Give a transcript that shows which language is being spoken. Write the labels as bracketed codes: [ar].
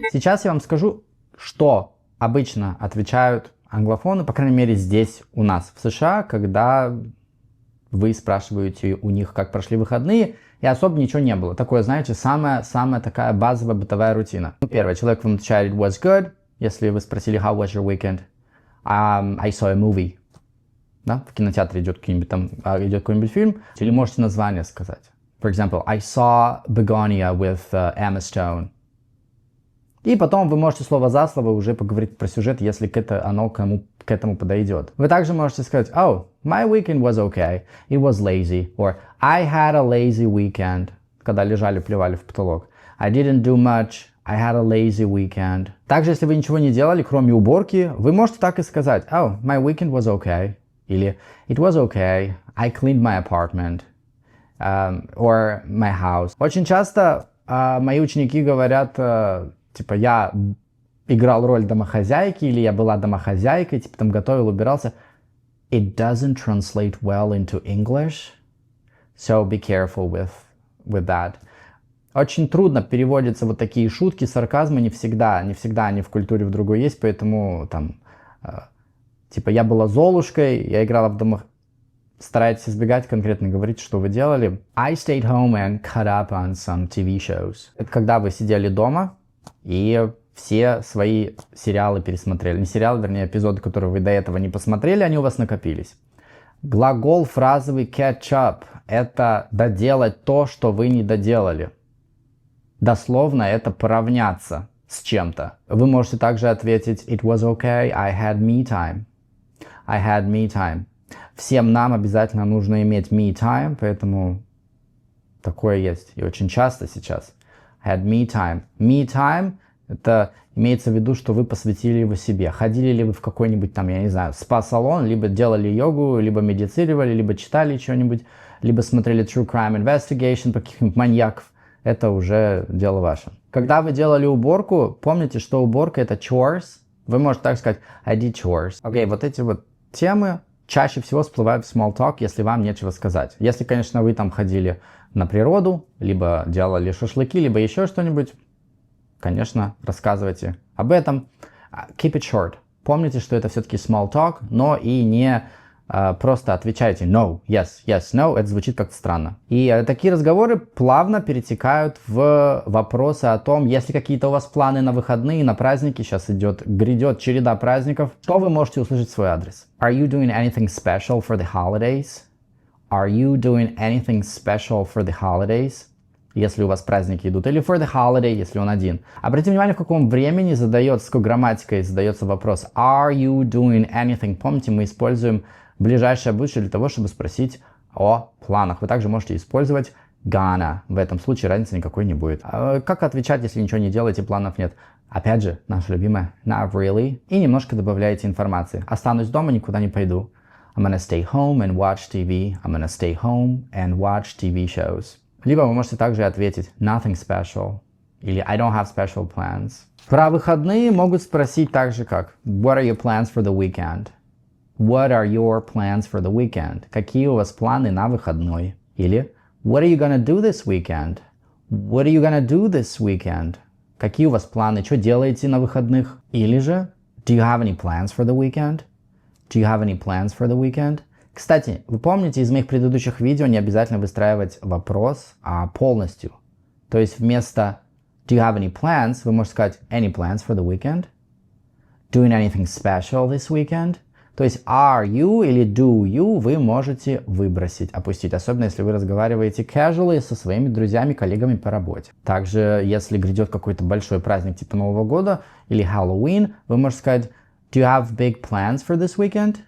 [ru] Сейчас я вам скажу, что обычно отвечают англофоны, по крайней мере здесь у нас, в США, когда вы спрашиваете у них, как прошли выходные, и особо ничего не было. Такое, знаете, самая такая базовая бытовая рутина. Первый человек вам отвечает [en] «It was good», [ru] если вы спросили [en] «How was your weekend?» I saw a movie. [ru] Да? В кинотеатре идет какой-нибудь фильм, или можете название сказать. [en] For example, I saw Begonia with Emma Stone. [ru] И потом вы можете слово за слово уже поговорить про сюжет, если оно к этому подойдет. Вы также можете сказать [en] «Oh, my weekend was okay. It was lazy». Or «I had a lazy weekend». [ru] Когда лежали, плевали в потолок. [en] «I didn't do much. I had a lazy weekend». [ru] Также, если вы ничего не делали, кроме уборки, вы можете так и сказать [en] «Oh, my weekend was okay». [ru] Или [en] «It was okay. I cleaned my apartment». Or «my house». [ru] Очень часто мои ученики говорят, типа, я играл роль домохозяйки, или я была домохозяйкой, типа, там готовил, убирался. [en] It doesn't translate well into English, so be careful with that. [ru] Очень трудно переводятся вот такие шутки, сарказмы, не всегда они в культуре в другой есть, поэтому там, типа, я была Золушкой, я играла в домохозяйку. Старайтесь избегать конкретно говорить, что вы делали. I stayed home and caught up on some TV shows. Это когда вы сидели дома и все свои сериалы пересмотрели. Не сериалы, вернее, эпизоды, которые вы до этого не посмотрели, они у вас накопились. Глагол фразовый catch up – это доделать то, что вы не доделали. Дословно это поравняться с чем-то. Вы можете также ответить [en] It was okay, I had me time. I had me time. [ru] Всем нам обязательно нужно иметь me time, поэтому такое есть. И очень часто сейчас. [en] Had me time. [ru] Me time – это имеется в виду, что вы посвятили его себе. Ходили ли вы в какой-нибудь там, я не знаю, спа-салон, либо делали йогу, либо медитировали, либо читали что-нибудь, либо смотрели True Crime Investigation про каких-нибудь маньяков. Это уже дело ваше. Когда вы делали уборку, помните, что уборка – это chores. Вы можете так сказать [en] I did chores. [ru] Окей, вот эти вот темы чаще всего всплывают в small talk, если вам нечего сказать. Если, конечно, вы там ходили на природу, либо делали шашлыки, либо еще что-нибудь, конечно, рассказывайте об этом. [en] Keep it short. [ru] Помните, что это все-таки small talk, но и не просто отвечайте [en] no, yes, yes, no. [ru] Это звучит как-то странно. И такие разговоры плавно перетекают в вопросы о том, есть ли какие-то у вас планы на выходные, на праздники. Сейчас грядет череда праздников. Что вы можете услышать в свой адрес? [en] Are you doing anything special for the holidays? Are you doing anything special for the holidays? [ru] Если у вас праздники идут. Или [en] for the holiday, [ru] если он один. Обратите внимание, в каком времени задается, с какой грамматикой задается вопрос. [en] Are you doing anything? [ru] Помните, мы используем ближайшее будущее для того, чтобы спросить о планах. Вы также можете использовать gonna. В этом случае разницы никакой не будет. Как отвечать, если ничего не делаете, планов нет? Опять же, наше любимое [en] not really. [ru] И немножко добавляете информации. Останусь дома, никуда не пойду. [en] I'm gonna stay home and watch TV. I'm gonna stay home and watch TV shows. [ru] Либо вы можете также ответить [en] nothing special. [ru] Или [en] I don't have special plans. [ru] Про выходные могут спросить так же, как [en] What are your plans for the weekend? What are your plans for the weekend? [ru] Какие у вас планы на выходной? Или [en] What are you gonna do this weekend? What are you gonna do this weekend? [ru] Какие у вас планы? Что делаете на выходных? Или же [en] do you have any plans for the weekend? Do you have any plans for the weekend? [ru] Кстати, вы помните из моих предыдущих видео не обязательно выстраивать вопрос, а полностью. То есть вместо [en] do you have any plans [ru] вы можете сказать [en] any plans for the weekend? Doing anything special this weekend? [ru] То есть are you или do you вы можете выбросить, опустить, особенно если вы разговариваете casually со своими друзьями, коллегами по работе. Также, если грядет какой-то большой праздник типа Нового года или Halloween, вы можете сказать [en] do you have big plans for this weekend?